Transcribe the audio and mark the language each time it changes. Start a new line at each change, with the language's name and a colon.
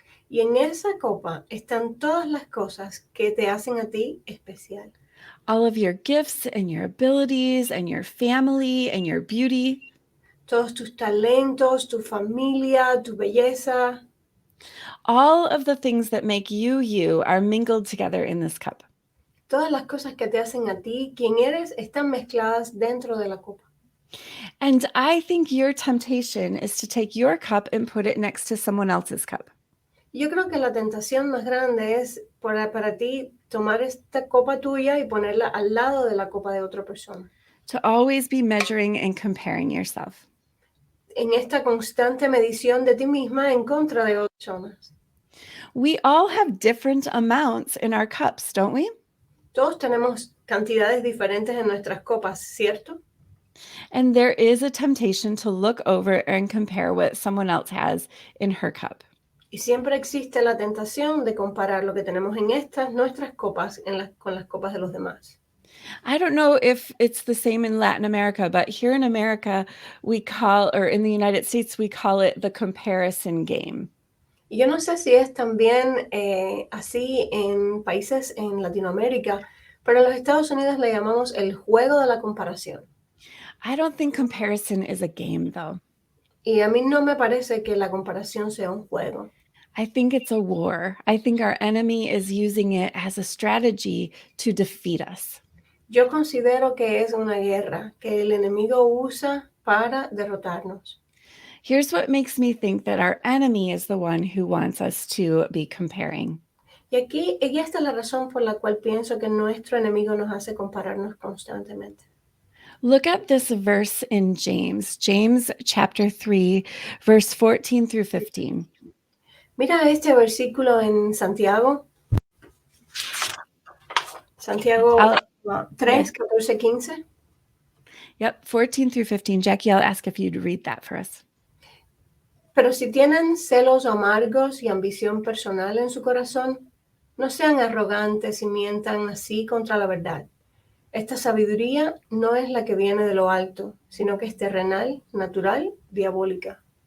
Spanish: Y en esa copa están todas las cosas que te hacen a ti especial.
English: All of your gifts and your abilities and your family and your beauty.
Spanish: Todos tus talentos, tu familia, tu belleza.
English: All of the things that make you you are mingled together in this cup.
Spanish: Todas las cosas que te hacen a ti, quien eres, están mezcladas dentro de la copa.
English: And I think your temptation is to take your cup and put it next to someone else's cup.
Spanish: Yo creo que la tentación más grande es para ti tomar esta copa tuya y ponerla al lado de la copa de otra persona.
English: To always be measuring and comparing yourself.
Spanish: En esta constante medición de ti misma en contra de otras personas.
English: We all have different amounts in our cups, don't we?
Spanish: Todos tenemos cantidades diferentes en nuestras copas, ¿cierto?
English: And there is a temptation to look over and compare what someone else has in her cup.
Spanish: Y siempre existe la tentación de comparar lo que tenemos en estas, nuestras copas, con las copas de los demás.
English: I don't know if it's the same in Latin America, but here in America, or in the United States, we call it the comparison game.
Spanish: Y yo no sé si es también así en países en Latinoamérica, pero en los Estados Unidos le llamamos el juego de la comparación.
English: I don't think comparison is a game, though.
Spanish: Y a mí no me parece que la comparación sea un juego.
English: I think it's a war. I think our enemy is using it as a strategy to defeat us.
Spanish: Yo considero que es una guerra que el enemigo usa para derrotarnos.
English: Here's what makes me think that our enemy is the one who wants us to be comparing.
Spanish: Y esta es la razón por la cual pienso que nuestro enemigo nos hace compararnos constantemente.
English: Look at this verse in James chapter 3, verse 14 through 15.
Spanish: Mira este versículo en Santiago. Santiago 3, 14, 15.
English: Yep, 14 through 15. Jackie, I'll ask if you'd read that for us.
Spanish: Pero si tienen celos amargos y ambición personal en su corazón, no sean arrogantes y mientan así contra la verdad. Esta sabiduría no es la que viene de lo alto, sino que es terrenal, natural, diabólica.